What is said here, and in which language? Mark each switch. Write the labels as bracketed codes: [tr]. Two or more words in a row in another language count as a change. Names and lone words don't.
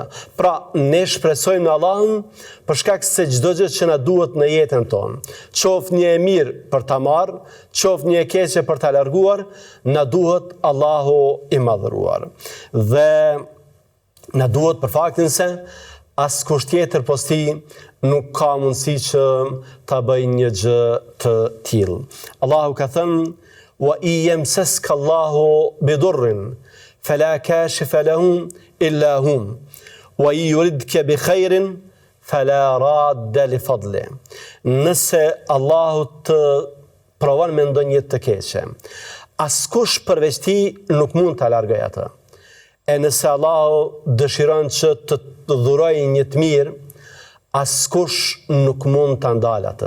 [sq] Pra, ne shpresojmë në Allahun për shkak se çdo gjë që na duhet në jetën tonë, qoftë një e mirë për ta marrë, qoftë një e keqe për ta larguar, na duhet Allahu i madhruar. Dhe na duhet për faktin se askush tjetër posti nuk ka mundësi që ta bëj një gjë të tillë. Allahu ka thënë: [ar] "ويمسسك الله بضر فلا كاشف له إلا هم ويريدك بخير فلا راد لفضله." [sq] Nëse Allahu të provon me ndonjë të keqe, askush përveç tij nuk mund ta largojë atë. E nëse Allahu dëshiron që të dhurojë një të mirë, askush nuk mund ta ndalë atë.